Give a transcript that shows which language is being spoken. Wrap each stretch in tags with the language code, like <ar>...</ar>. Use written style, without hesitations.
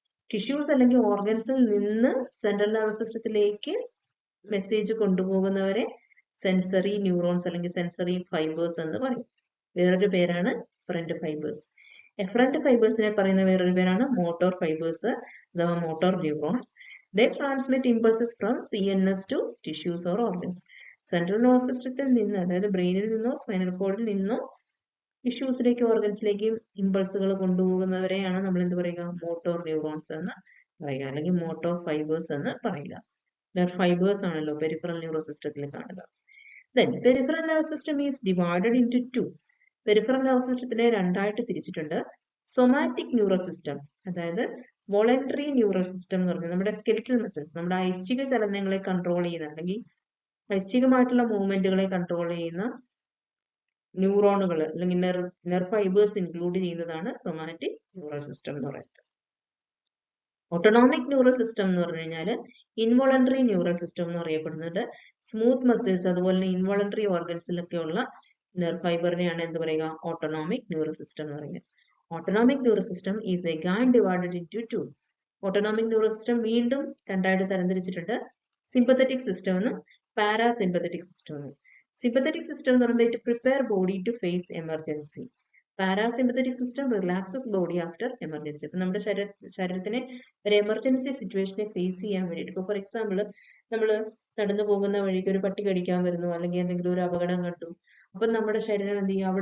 <ml>Tissues അല്ലെങ്കിൽ ഓർഗൻസിൽ നിന്ന് central nerve സിസ്റ്റത്തിലേക്ക് മെസ്സേജ് കൊണ്ടുപോകുന്നവരെ സെൻസറി ന്യൂറോൺസ് അല്ലെങ്കിൽ സെൻസറി ഫൈബേഴ്സ് എന്ന് പറയും. വേറൊരു പേരാണ് എഫറന്റ് ഫൈബേഴ്സ്. എഫറന്റ് ഫൈബേഴ്സിനെ പറയുന്ന വേറൊരു പേരാണ് മോട്ടോർ ഫൈബേഴ്സ് അഥവാ motor neurons.</ml> <en>They transmit impulses from CNS to tissues or organs.</en> <ml>Central nervous സിസ്റ്റത്തിൽ നിന്ന്, അതായത് ബ്രെയിനിൽ നിന്നോ സ്പൈനൽ കോഡിൽ നിന്നോ ടിഷ്യൂസിലേക്കും ഓർഗൻസിലേക്കും ഇമ്പൾസുകൾ കൊണ്ടുപോകുന്നവരെയാണ് നമ്മൾ എന്ത് പറയുക? മോട്ടോർ ന്യൂറോൺസ് എന്ന് പറയുക, അല്ലെങ്കിൽ മോട്ടോർ ഫൈബേഴ്സ് എന്ന് പറയുക. നെർവ് ഫൈബേഴ്സ് ആണല്ലോ പെരിഫറൽ ന്യൂറോ സിസ്റ്റത്തിൽ കാണുക.</ml> <en>Then peripheral nervous system is divided into 2.</en> <ml>Peripheral nerve സിസ്റ്റത്തിനെ 2ആയിട്ട് തിരിച്ചിട്ടുണ്ട്. സൊമാറ്റിക് ന്യൂറൽ സിസ്റ്റം, അതായത് വോളണ്ടറി ന്യൂറൽ സിസ്റ്റം എന്ന് പറഞ്ഞാൽ നമ്മുടെ സ്കെലിറ്റൽ മസിൽസ്, നമ്മുടെ ഐച്ഛിക ചലനങ്ങളെ കൺട്രോൾ ചെയ്യുന്ന അല്ലെങ്കിൽ ഐച്ഛികമായിട്ടുള്ള മൂവ്മെന്റുകളെ കൺട്രോൾ ചെയ്യുന്ന ന്യൂറോണുകൾ അല്ലെങ്കിൽ നെർവ് ഫൈബേഴ്സ് ഇൻക്ലൂഡ് ചെയ്യുന്നതാണ് സൊമാറ്റിക് ന്യൂറൽ സിസ്റ്റം എന്ന് പറയുന്നത്. ഓട്ടോണോമിക് ന്യൂറൽ സിസ്റ്റം എന്ന് പറഞ്ഞു കഴിഞ്ഞാൽ ഇൻവോളണ്ടറി ന്യൂറൽ സിസ്റ്റം എന്ന് അറിയപ്പെടുന്നുണ്ട്. സ്മൂത്ത് മസിൽസ് അതുപോലെ ഇൻവോളണ്ടറി ഓർഗൻസിലൊക്കെയുള്ള നെർവ് ഫൈബറിനെയാണ് എന്ത് പറയുക? ഓട്ടോണോമിക് ന്യൂറൽ സിസ്റ്റം എന്ന് പറയുന്നത്.</ml> <en>Autonomic nervous system is again divided into 2.</en> <ml>Autonomic nervous system വീണ്ടും 2ആയിട്ട് തരംതിരിച്ചിട്ടുണ്ട്. സിമ്പത്തറ്റിക് സിസ്റ്റം എന്നും പാരാസിമ്പത്തറ്റിക് സിസ്റ്റം എന്നും. സിമ്പത്തറ്റിക് സിസ്റ്റം എന്ന് പറയുമ്പോൾ</ml> <en>It prepare body to face emergency. Parasympathetic system relaxes body after emergency.</en> <ml>ഇപ്പൊ നമ്മുടെ ശരീരത്തിനെ ഒരു എമർജൻസി സിറ്റുവേഷനെ ഫേസ് ചെയ്യാൻ വേണ്ടിയിട്ട്, ഇപ്പൊ</ml> <en>for example</en> <ml>നമ്മൾ നടന്നു പോകുന്ന വഴിക്ക് ഒരു പട്ടി കടിക്കാൻ വരുന്നു, അല്ലെങ്കിൽ എന്തെങ്കിലും ഒരു അപകടം കണ്ടു, അപ്പൊ നമ്മുടെ ശരീരം എന്ത് ചെയ്യും?</ml>